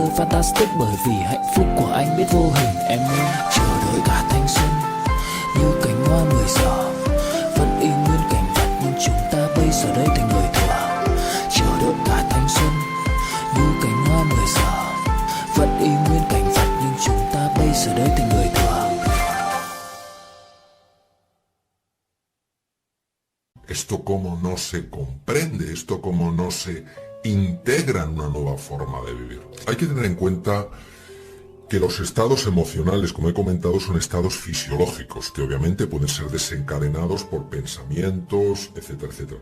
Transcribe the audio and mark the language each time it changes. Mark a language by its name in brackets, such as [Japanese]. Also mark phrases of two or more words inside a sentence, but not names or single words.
[Vietnamese] Fantastic bởi vì hạnh phúc của anh biết vô hình, em ơi chờ đợi cả thanh xuân như cánh hoa 10 giờ, vẫn y nguyên cảnh vật nhưng chúng ta bây giờ đây thành người thừa, chờ đợi cả thanh xuân như cánh hoa 10 giờ, vẫn y nguyên cảnh vật nhưng chúng ta bây giờ đây thành người thừa. [Spanish] Esto como no se comprende, esto como no se integra en una nueva forma de vivir. Hay que tener en cuenta que los estados emocionales, como he comentado, son estados fisiológicos, que obviamente pueden ser desencadenados por pensamientos, etcétera, etcétera.